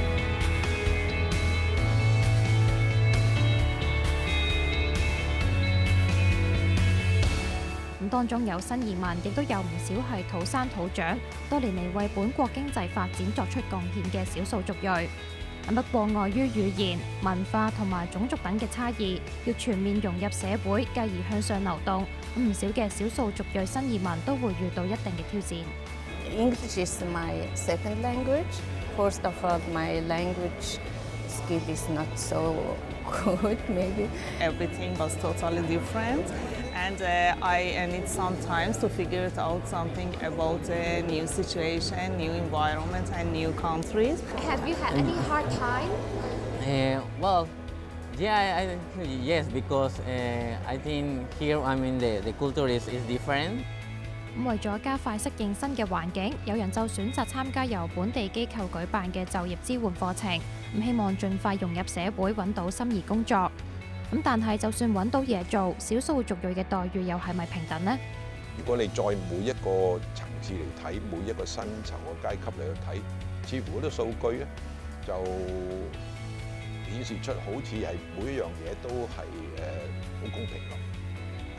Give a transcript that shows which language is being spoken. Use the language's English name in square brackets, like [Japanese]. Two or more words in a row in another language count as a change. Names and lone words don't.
[Cantonese] 當中有新移民，亦都有唔少係土生土長，多年嚟為本國經濟發展作出貢獻嘅少數族裔。不過，礙於語言、文化同埋種族等嘅差異，要全面融入社會，繼而向上流動，唔少嘅少數族裔新移民都會遇到一定嘅挑戰。 [English] English is my second language. First of all, my language skill is not so good, maybe. Everything was totally different, and I need some time to figure out something about the new situation, new environment, and new countries. Have you had any hard time? Well, yeah, yes, because I think here, I mean, the culture is different. [Cantonese] 為咗加快適應新嘅環境，有人就選擇參加由本地機構舉辦嘅就業支援課程，希望盡快融入社會，揾到心儀工作。但係就算揾到嘢做，少數族裔嘅待遇又係咪平等呢？如果你再每一個層次嚟睇，每一個薪酬嘅階級嚟去睇，似乎嗰啲數據咧就顯示出好似係每一樣嘢都係好公平咁。